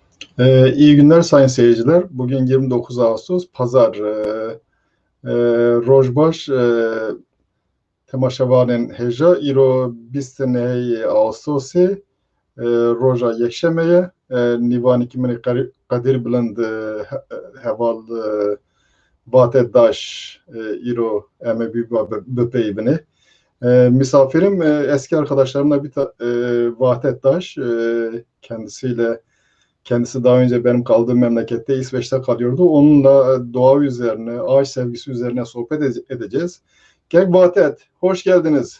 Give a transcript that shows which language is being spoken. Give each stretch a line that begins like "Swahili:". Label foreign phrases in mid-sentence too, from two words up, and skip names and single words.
Turkish: İyi günler sayın seyirciler. Bugün 29 Ağustos Pazar.
Kurdish: Rojbaş temaşevanên hêja îro 29 Ağustosê roja yekşemeye nîvanekî min Qedir Bilind heval vatê daş îro em ê bipeyivîne.
Turkish: Misafirim eski arkadaşlarımla bir Vahdet Daş. Kendisi daha önce benim kaldığım memlekette İsveç'te kalıyordu. Onunla doğa üzerine, ağaç sevgisi üzerine sohbet edeceğiz. Gel Vahdet, hoş geldiniz.